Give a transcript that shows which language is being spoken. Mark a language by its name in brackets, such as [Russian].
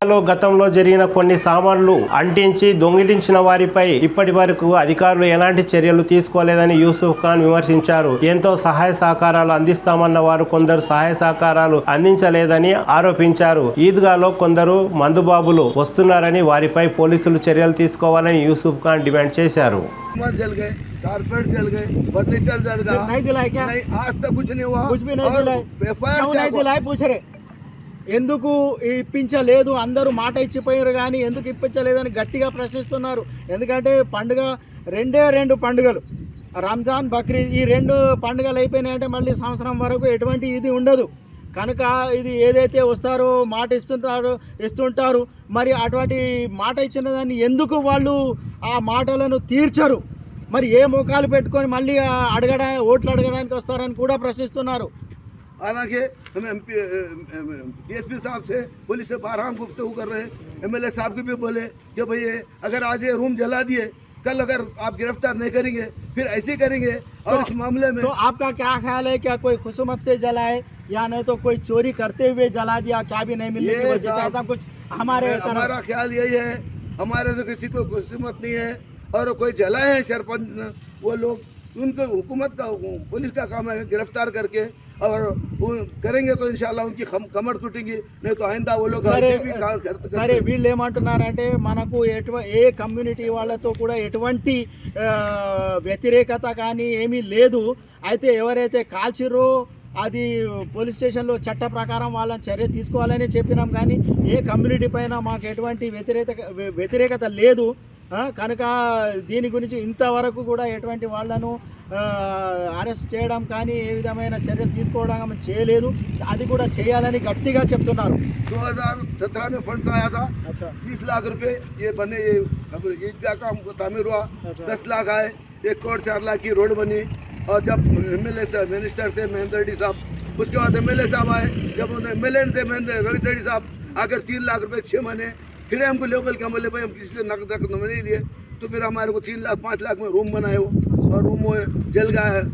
[Telugu] గతంలో జరిగిన కొన్ని సామాన్లు అంటించి దొంగిలించిన వారిపై ఇప్పటి వరకు అధికారులు ఎలాంటి చర్యలు తీసుకోలేదని యూసుఫ్ ఖాన్ విమర్శించారు. ఎంతో సహాయ సహకారాలు అందిస్తామన్న వారు కొందరు సహాయ సహకారాలు అందించలేదని ఆరోపించారు. ఈద్గాలో కొందరు మందుబాబులు వస్తున్నారని వారిపై పోలీసులు చర్యలు తీసుకోవాలని యూసుఫ్ ఖాన్ డిమాండ్ చేశారు. [Hindi] कारपेट जल गए, फर्नीचर जल गया, नहीं दिलाए क्या? नहीं, आज तक कुछ नहीं हुआ, कुछ भी नहीं दिलाए, नहीं दिलाए पूछ रहे [Telugu] ఎందుకు ఇప్పించలేదు, అందరూ మాట ఇచ్చిపోయారు కానీ ఎందుకు ఇప్పించలేదని గట్టిగా ప్రశ్నిస్తున్నారు. ఎందుకంటే పండుగ 2 పండుగలు రంజాన్ బక్రీద్ ఈ 2 పండుగలు అయిపోయినాయంటే మళ్ళీ సంవత్సరం వరకు ఎటువంటి ఇది ఉండదు కనుక ఇది ఏదైతే వస్తారో మాట ఇస్తుంటారు మరి అటువంటి మాట ఇచ్చిన దాన్ని ఎందుకు వాళ్ళు ఆ మాటలను తీర్చరు, మరి ఏ మోకాలు పెట్టుకొని మళ్ళీ ఓట్లు అడగడానికి వస్తారని కూడా ప్రశ్నిస్తున్నారు. [Hindi] हालांकि हम DSP साहब से पुलिस से 12 हम गुफ्तगू कर रहे हैं, MLA साहब को भी बोले कि भाई अगर आज ये रूम जला दिए कल अगर आप गिरफ्तार नहीं करेंगे फिर ऐसे करेंगे। और इस मामले में तो आपका क्या ख्याल है, क्या कोई खुसूमत से जलाए या नहीं तो कोई चोरी करते हुए जला दिया, क्या भी नहीं मिलने की वजह से ऐसा कुछ? हमारा ख्याल यही है, हमारे तो किसी को खुसूमत नहीं है और कोई जलाए हैं सरपंच वो लोग, उनको हुकूमत का पुलिस का काम है गिरफ्तार करके और वो करेंगे तो इंशाल्लाह उनकी कमर टूटेंगी, नहीं तो आइंदा वो लोग [Telugu] సరే వీళ్ళు ఏమంటున్నారంటే మనకు ఏ కమ్యూనిటీ వాళ్ళతో కూడా ఎటువంటి వ్యతిరేకత కానీ ఏమీ లేదు, అయితే ఎవరైతే కాల్చిరో అది పోలీస్ స్టేషన్లో చట్ట ప్రకారం వాళ్ళని చర్య తీసుకోవాలని చెప్పినాం కానీ ఏ కమ్యూనిటీ పైన మాకు ఎటువంటి వ్యతిరేకత లేదు కనుక దీని గురించి ఇంతవరకు కూడా ఎటువంటి వాళ్ళను అరెస్ట్ చేయడం కానీ ఏ విధమైన చర్యలు తీసుకోవడం చేయలేదు, అది కూడా చేయాలని గట్టిగా చెప్తున్నారు. [Hindi] 2017 में फंड्स आया था, 30 लाख रुपए ये बने, ईदगाह का तामीर हुआ, 10 लाख आए, 1 करोड़ 4 लाख की रोड बनी। और जब MLA साहब मिनिस्टर थे महेंद्र रेड्डी साहब, उसके बाद MLA साहब आए, जब उन्हें MLA थे महेंद्र रेड्डी साहब आकर 3 लाख रुपए 6 महीने फिर हमको लेवल का बोले भाई हम किसी से नकद नहीं लिए, तो फिर हमारे को 3 लाख 5 लाख में रूम बनाए हो और रूम जल गया है।